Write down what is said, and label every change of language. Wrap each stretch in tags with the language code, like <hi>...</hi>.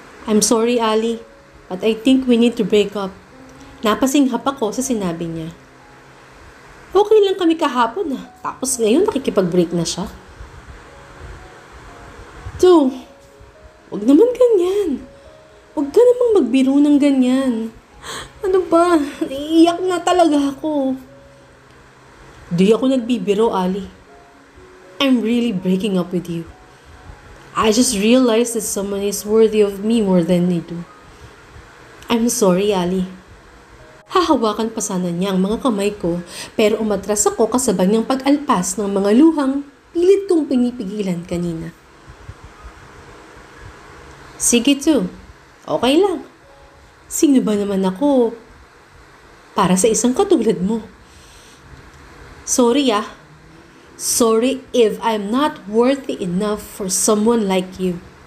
<en>I'm sorry, Ali, but I think we need to break up.</en> <tl>Napasinghap ako sa sinabi niya. Okay lang kami kahapon ah, tapos ngayon nakikipag-break na siya. So, wag naman ganyan. Wag ka namang magbiro ng ganyan. Ano ba? Iiyak na talaga ako. Di ako nagbibiro, Ali.</tl> <en>I'm really breaking up with you. I just realized that someone is worthy of me more than you do. I'm sorry, Ali.</en> <tl>Hahawakan pa sana niya ang mga kamay ko pero umatras ako kasabay niyang pag-alpas ng mga luhang pilit kong pinipigilan kanina. Sige to, okay lang. Sino ba naman ako para sa isang katulad mo? Sorry ah.</tl> <en>Sorry if I'm not worthy enough for someone like you.</en>